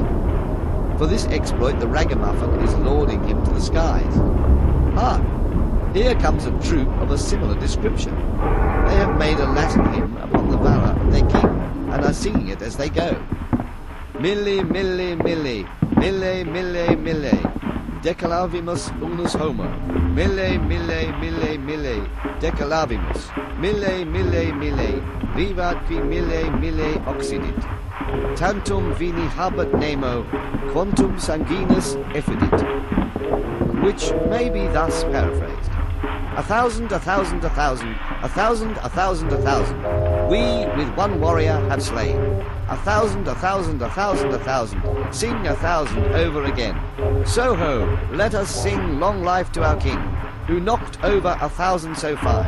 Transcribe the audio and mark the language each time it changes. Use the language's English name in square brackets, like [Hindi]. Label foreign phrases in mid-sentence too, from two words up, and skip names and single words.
[English] For this exploit the ragamuffin is lauding him to the skies. Hark! Here comes a troop of a similar description. They have made a Latin hymn upon the valour of their king, and are singing it as they go. [Latin] Mille, mille, mille, mille, mille, mille, decalavimus unus homo. Mille, mille, mille, mille, decalavimus. Mille, mille, mille, vivat qui mille, mille occidit. Tantum vini habet nemo, quantum sanguinis effidit. [English] Which may be thus paraphrased. 1,000, 1,000, 1,000, 1,000, 1,000, 1,000. We with one warrior have slain. 1,000, 1,000, 1,000, 1,000. Sing 1,000 over again. So ho, let us sing long life to our king, who knocked over 1,000 so fine.